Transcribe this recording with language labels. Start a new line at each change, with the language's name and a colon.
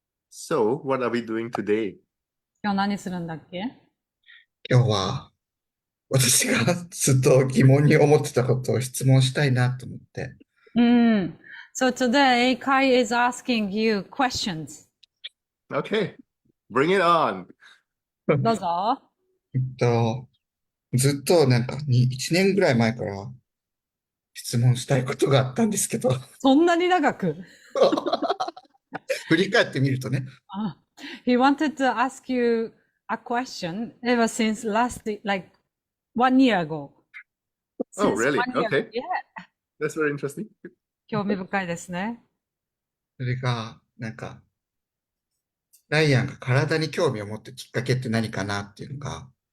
English: So, what are we doing today?
Japanese: 今日何するんだっけ？今日は私がずっと疑問に思ってたことを質問したいなと思って。うん。
English: So today, Kai is asking you questions. Okay, bring it on.
Japanese: どうぞ。えっと、ずっと1年ぐらい前から質問したいことがあったんですけど、そんなに長く振り返ってみるとね、
English: あ He wanted to ask you a question ever since like 1 year ago. Oh, Since really? 1 year ago. Okay, Yeah. that's very interesting.
Japanese: 興味深いですね。それが、ライアンが体に興味を持ったきっかけって何かなっていうのが、